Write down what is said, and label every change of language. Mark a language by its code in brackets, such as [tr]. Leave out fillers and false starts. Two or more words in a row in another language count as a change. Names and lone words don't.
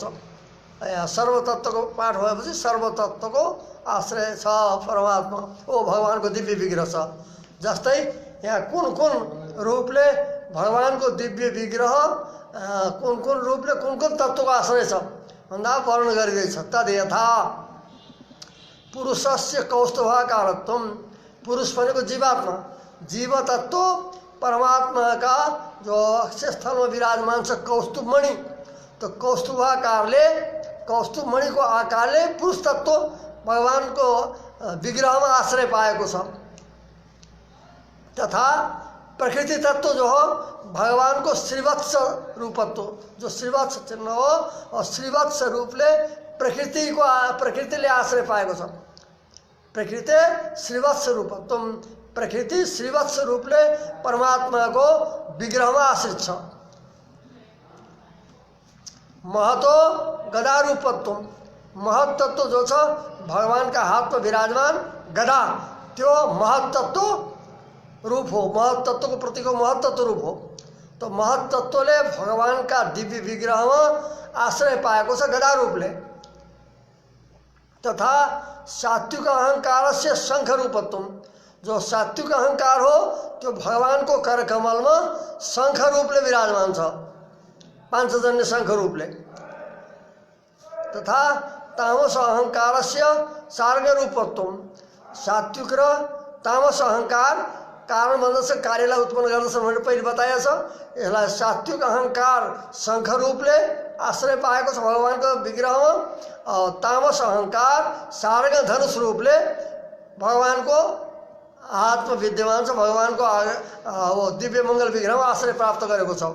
[ne] यहाँ सर्व तत्त्वको पाठ भएपछि सर्व तत्त्वको आश्रय छ परमात्मा ओ भगवानको दिव्य विग्रह छ। जस्तै यहाँ कुन कुन रूपले भगवानको दिव्य विग्रह कुन कुन रूपले कुन कुन तत्त्वको आश्रय छ भन्दा वर्णन गरिँदैछ। [sa] तद यथा पुरुषस्य कौस्तुभाकारत्वम। [ne] पुरुष भनेको जीवात्मा, जीव तत्व [hi] परमात्मा का जो अक्षय स्थल में विराजमान [ne] छ कौस्तुभमणि। तो कौस्तुभाकारले कौस्तुभमणि को आकारले पुरुष तत्व [hi] भगवान को विग्रह में [ne] आश्रय पाएको छ। [sa] तथा प्रकृति तत्व [ne] जो हो भगवान को श्रीवत्स रूपत्व, जो श्रीवत्स चिन्ह हो और श्रीवत्स रूपले प्रकृतिले आश्रय पाएको छ। प्रकृति श्रीवत्स रूपत्व, प्रकृति श्रीवत्स रूपले परमात्मा को विग्रह में आश्रित छ। [sa] महतो गदा रूपत्व, [ne] महत्त्व जो छ [hi] भगवान का हाथ में विराजमान गदा [ne] त्यो महत्त्व रूप हो, महत्त्व को प्रतीक हो, महत्त्व रूप हो। तो महत्त्वले [hi] भगवान का दिव्य विग्रह में [ne] आश्रय पाएको छ गदा रूपले। [sa] तथा सात्विक अहंकार से शंख रूपत्व, [ne] जो सात्विक अहंकार हो त्यो [hi] भगवान को करकमल में [ne] शंख रूपले विराजमान छ, पांचजन्य शंख रूपले। [sa] तथा तामस अहंकार से सार्ग रूपत्वम [ne] सात्विक र तामस अहंकार कारण बन्दछ कार्यलाई उत्पन्न गर्दछ भनेर पहिले बताएछ। यसलाई सात्विक अहंकार शङ्ख रूपले आश्रय पाएको छ भगवानको विग्रहमा। तामस अहंकार सार्ग धनुष रूपले भगवानको हातमा विद्यमान छ, भगवानको दिव्य मङ्गल विग्रहमा आश्रय प्राप्त गरेको छ।